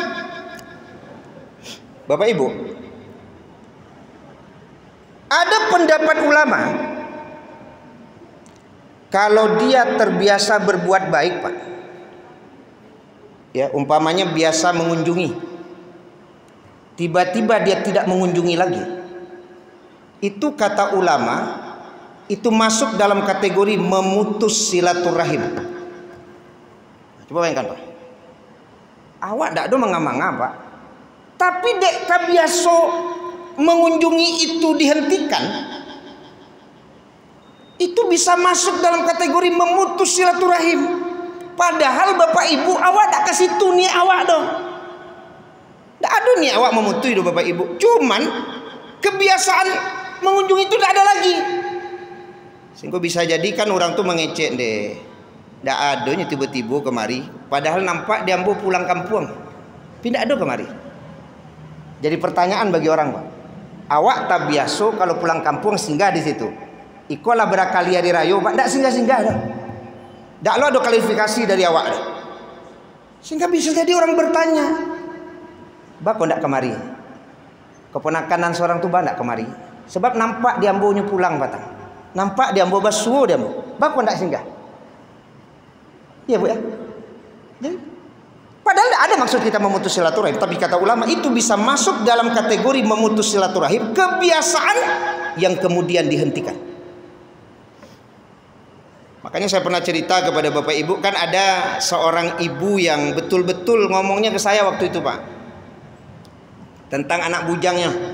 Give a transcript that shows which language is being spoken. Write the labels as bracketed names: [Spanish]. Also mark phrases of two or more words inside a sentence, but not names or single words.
[Indonesian] Bapak Ibu, ada pendapat ulama kalau dia terbiasa berbuat baik Pak, ya umpamanya biasa mengunjungi, tiba-tiba dia tidak mengunjungi lagi, itu kata ulama itu masuk dalam kategori memutus silaturahim. Coba bayangkan Pak. [Minangkabau] Awak ndak ada mangga-mangga Pak. [Indonesian] Tapi [Minangkabau] dek kabiaso [Indonesian] mengunjungi itu dihentikan, itu bisa masuk dalam kategori memutus silaturahim. [Minangkabau] Padahal bapak ibu awak tak kasih tu ni awak dong. Tak ada ni awak memutus itu bapak ibu. [Indonesian] Cuman kebiasaan mengunjungi itu tak ada lagi. Sehingga bisa jadikan orang tu mengecek deh. [Minangkabau] Tak adanya tiba-tiba kemari. Padahal nampak dia ambo pulang kampung. [Indonesian] Tidak ada kemari. Jadi pertanyaan bagi orang Pak. [Minangkabau] Awak tak biasa kalau pulang kampung singgah di situ. Ikolah berakali hari raya Pak. Tak singgah-singgah dah. Tak lo ada kualifikasi dari awak dah. [Indonesian] Sehingga bisa jadi orang bertanya. [Minangkabau] Bak kok tak kemari? Keponakanan seorang tu bak tak kemari? Sebab nampak dia ambonya pulang Batang. Nampak dia ambo basuh dia ambo. Bak kok tak singgah? [Indonesian] Iya Bu ya. Jadi, padahal tidak ada maksud kita memutus silaturahim, tapi kata ulama itu bisa masuk dalam kategori memutus silaturahim, kebiasaan yang kemudian dihentikan. Makanya saya pernah cerita kepada bapak ibu, kan ada seorang ibu yang betul-betul ngomongnya ke saya waktu itu Pak, tentang anak bujangnya.